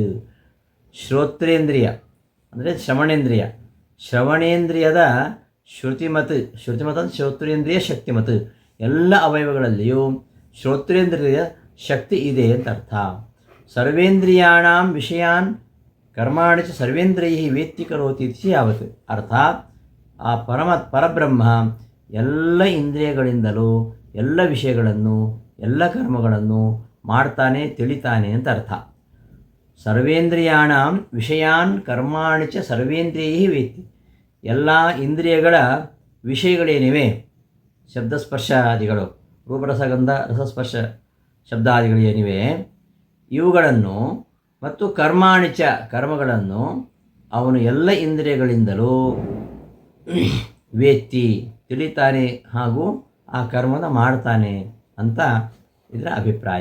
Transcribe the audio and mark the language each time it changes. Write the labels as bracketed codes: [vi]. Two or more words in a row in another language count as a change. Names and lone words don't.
[kn] ಶ್ರೋತ್ರೇಂದ್ರಿಯ ಅಂದರೆ ಶ್ರವಣೇಂದ್ರಿಯ, ಶ್ರವಣೇಂದ್ರಿಯದ ಶ್ರುತಿಮತ್, ಶ್ರುತಿಮತ್ ಅಂದರೆ ಶ್ರೋತ್ರೇಂದ್ರಿಯ ಶಕ್ತಿಮತ್. ಎಲ್ಲ ಅವಯವಗಳಲ್ಲಿಯೂ ಶ್ರೋತ್ರೇಂದ್ರಿಯ ಶಕ್ತಿ ಇದೆ ಅಂತ ಅರ್ಥ. [sa] ಸರ್ವೇಂದ್ರಿಯಾಣಾಂ ವಿಷಯಾನ್ ಕರ್ಮಾಣಿ ಚ ಸರ್ವೇಂದ್ರಿಯ ವೇತ್ತಿ ಕರೋತಿ ಇತಿ ಯಾವತ್. [kn] ಅರ್ಥಾತ್ ಆ ಪರಬ್ರಹ್ಮ ಎಲ್ಲ ಇಂದ್ರಿಯಗಳಿಂದಲೂ ಎಲ್ಲ ವಿಷಯಗಳನ್ನು, ಎಲ್ಲ ಕರ್ಮಗಳನ್ನು ಮಾಡ್ತಾನೆ, ತಿಳಿತಾನೆ ಅಂತ ಅರ್ಥ. [sa] ಸರ್ವೇಂದ್ರಿಯಾಣಾಂ ವಿಷಯಾನ್ ಕರ್ಮಾಣಿ ಚ ಸರ್ವೇಂದ್ರಿಯ ವೇತ್ತಿ. [kn] ಎಲ್ಲ ಇಂದ್ರಿಯಗಳ ವಿಷಯಗಳೇನಿವೆ, ಶಬ್ದಸ್ಪರ್ಶಾದಿಗಳು, ರೂಪರಸಗಂಧ ರಸಸ್ಪರ್ಶ ಶಬ್ದಾದಿಗಳು ಏನಿವೆ, ಇವುಗಳನ್ನು ಮತ್ತು ಕರ್ಮಾಣಿಚ ಕರ್ಮಗಳನ್ನು ಅವನು ಎಲ್ಲ ಇಂದ್ರಿಯಗಳಿಂದಲೂ ವೇತ್ತಿ ತಿಳಿತಾನೆ ಹಾಗೂ ಆ ಕರ್ಮನ ಮಾಡ್ತಾನೆ ಅಂತ ಇದರ ಅಭಿಪ್ರಾಯ.